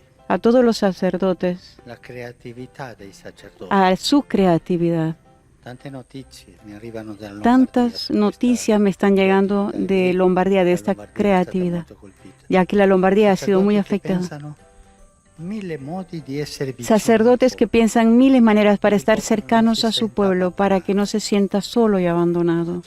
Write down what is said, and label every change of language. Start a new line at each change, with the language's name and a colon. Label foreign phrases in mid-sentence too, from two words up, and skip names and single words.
Spanish: a todos los sacerdotes,
Italian: la creatività dei sacerdoti.
Spanish: a su creatividad.
Italian: Tante notizie mi arrivano da Lombardia.
Spanish: Tantas noticias me están llegando de Lombardía, de esta creatividad, ya que la Lombardía ha sido muy afectada. Sacerdotes que piensan miles maneras para estar cercanos a su pueblo, para que no se sienta solo y abandonado.